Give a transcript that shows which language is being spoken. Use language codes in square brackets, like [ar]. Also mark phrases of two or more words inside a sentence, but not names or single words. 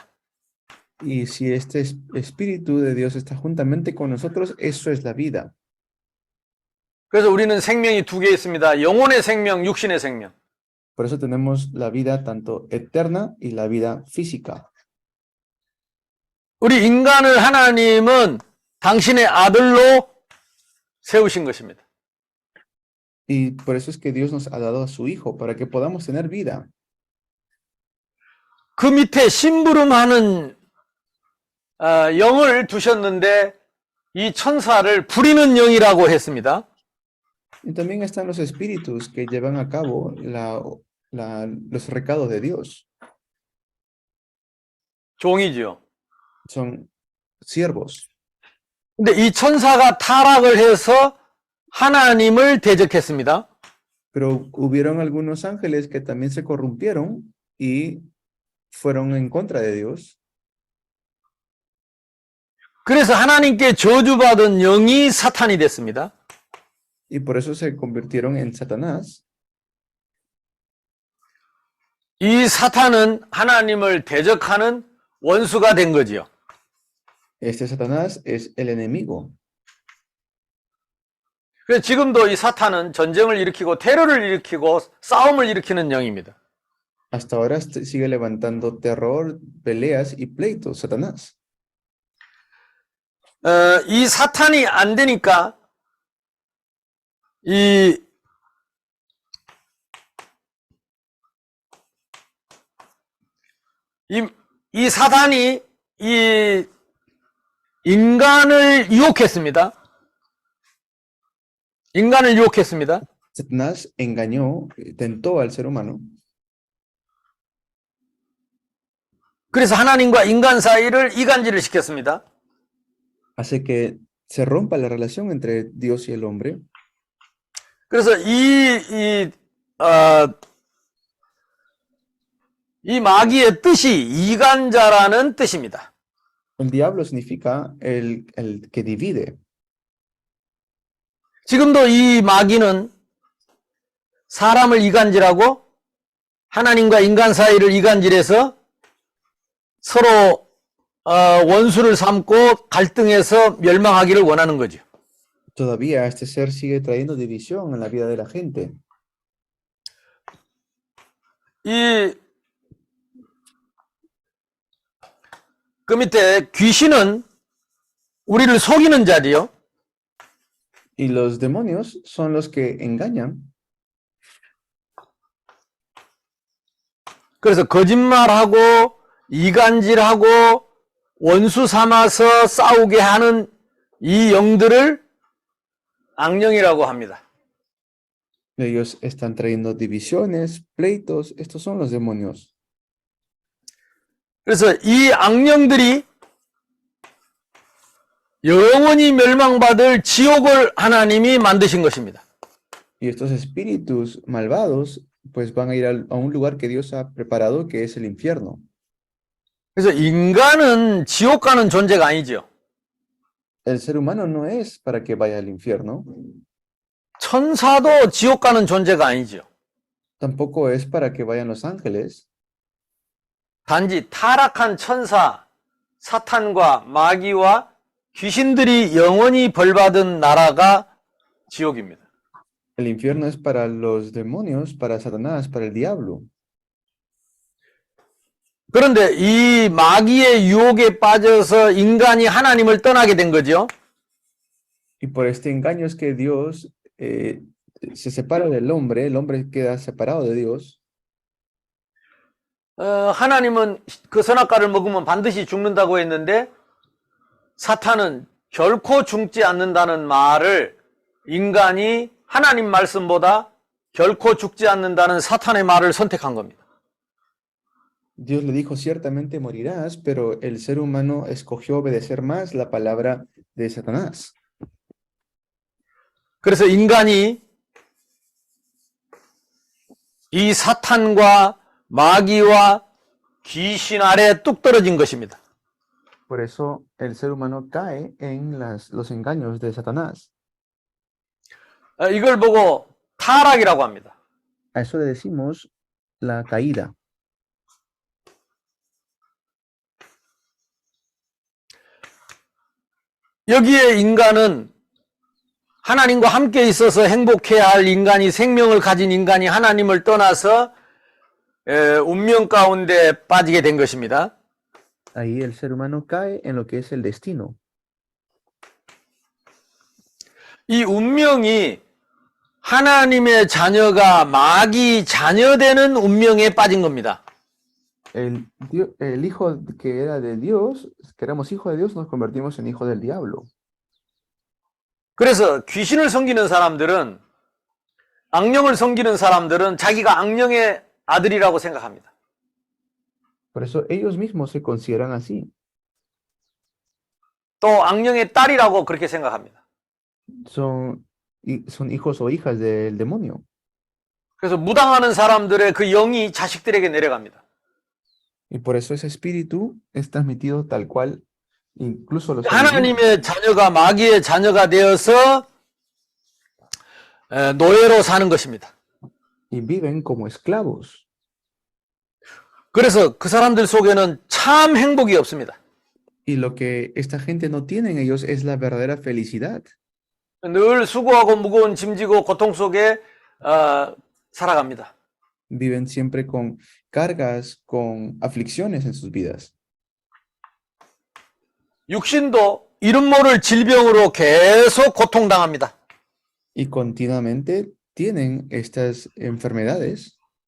[es] Y si este Espíritu de Dios está juntamente con nosotros, eso es la vida. [ko] 그래서 우리는 생명이 두 개 있습니다. 영혼의 생명, 육신의 생명. [es] Por eso tenemos la vida tanto eterna y la vida física. [ko] 우리 인간을 하나님은 당신의 아들로 세우신 것입니다. [es] Y por eso es que Dios nos ha dado a su Hijo, para que podamos tener vida. [ko] 그 밑에 심부름하는 영을 두셨는데 이 천사를 부리는 영이라고 했습니다. [es] Y también están los espíritus que llevan a cabo los recados de Dios. [ko] 종이죠. [es] Son siervos. [ko] 근데 이 천사가 타락을 해서 하나님을 대적했습니다. [es] Pero hubieron algunos ángeles que también se corrompieron y fueron en contra de Dios. [ko] 그래서 하나님께 저주받은 영이 사탄이 됐습니다. [es] Y por eso se convirtieron en Satanás. [ko] 이 사탄은 하나님을 대적하는 원수가 된 거지요. [es] Este Satanás es el enemigo. [ko] 그래서 지금도 이 사탄은 전쟁을 일으키고 테러를 일으키고 싸움을 일으키는 영입니다. [es] Hasta ahora sigue levantando terror, peleas y pleitos, Satanás. [ko] 이 사탄이 안 되니까 이 사탄이 이 인간을 유혹했습니다. 인간을 유혹했습니다. [es] Satanás engañó, tentó al ser humano. [ko] 그래서 하나님과 인간 사이를 이간질을 시켰습니다. [es] Hace que se rompa la relación entre Dios y el hombre. [ko] 그래서 이 마귀의 뜻이 이간자라는 뜻입니다. [es] El diablo significa el que divide. [ko] 지금도 이 마귀는 사람을 이간질하고 하나님과 인간 사이를 이간질해서 서로 원수를 삼고 갈등해서 멸망하기를 원하는 거죠. [es] Todavía este ser sigue trayendo división en la vida de la gente. [ko] 그 밑에 귀신은 우리를 속이는 자리요. [es] Y los demonios son los que engañan. [ko] 그래서 거짓말하고 이간질하고 원수 삼아서 싸우게 하는 이 영들을 악령이라고 합니다. [es] Ellos están trayendo divisiones, pleitos. Estos son los demonios. [ko] 그래서 이 악령들이 영원히 멸망받을 지옥을 하나님이 만드신 것입니다. [es] Y estos espíritus malvados pues van a ir a un lugar que Dios ha preparado, que es el infierno. [ko] 그래서 인간은 지옥 가는 존재가 아니죠. [es] El ser humano no es para que vaya al infierno. [ko] 천사도 지옥 가는 존재가 아니죠. [es] Tampoco es para que vayan los ángeles. [ko] 단지 타락한 천사, 사탄과 마귀와 귀신들이 영원히 벌받은 나라가 지옥입니다. [es] El infierno es para los demonios, para Satanás, para el diablo. [ko] 그런데 이 마귀의 유혹에 빠져서 인간이 하나님을 떠나게 된 거죠. [es] Y por este engaño es que Dios se separa del hombre, el hombre queda separado de Dios. [ko] 하나님은 그 선악과를 먹으면 반드시 죽는다고 했는데 사탄은 결코 죽지 않는다는 말을 인간이 하나님 말씀보다 결코 죽지 않는다는 사탄의 말을 선택한 겁니다. [es] Dios le dijo, ciertamente morirás, pero el ser humano escogió obedecer más la palabra de Satanás. [ko] 그래서 인간이 이 사탄과 마귀와 귀신 아래 뚝 떨어진 것입니다. [es] Por eso el ser humano cae en los engaños de Satanás. [ko] 이걸 보고 타락이라고 합니다. [es] A eso le decimos la caída. [ko] 여기에 인간은 하나님과 함께 있어서 행복해야 할 인간이, 생명을 가진 인간이 하나님을 떠나서 운명 가운데 빠지게 된 것입니다. [es] Ahí el ser humano cae en lo que es el destino. [ko] 이 운명이 하나님의 자녀가 마귀 자녀되는 운명에 빠진 겁니다. [es] El hijo que era de Dios, que éramos hijos de Dios, nos convertimos en hijos del diablo. [ko] 그래서 귀신을 섬기는 사람들은, 악령을 섬기는 사람들은 자기가 악령의 아들이라고 생각합니다. [es] Por eso ellos mismos se consideran así. [ko] 또 악령의 딸이라고 그렇게 생각합니다. [es] Son hijos o hijas del demonio. [ko] 그래서 무당하는 사람들의 그 영이 자식들에게 내려갑니다. [es] Y por eso ese espíritu es transmitido tal cual, incluso a los [ko] 하나님의 자녀가 마귀의 자녀가 되어서 노예로 사는 것입니다. [es] y viven como esclavos. [ko] 그래서 그 사람들 속에는 참 행복이 없습니다. [es] Y lo que esta gente no tiene en ellos es la verdadera felicidad. [ko] 늘 수고하고 무거운 짐지고 고통 속에 살아갑니다. [es] Viven siempre con cargas, con aflicciones en sus vidas. [ko] 육신도 이름 모를 질병으로 계속 고통당합니다. [es] Y continuamente tienen estas enfermedades.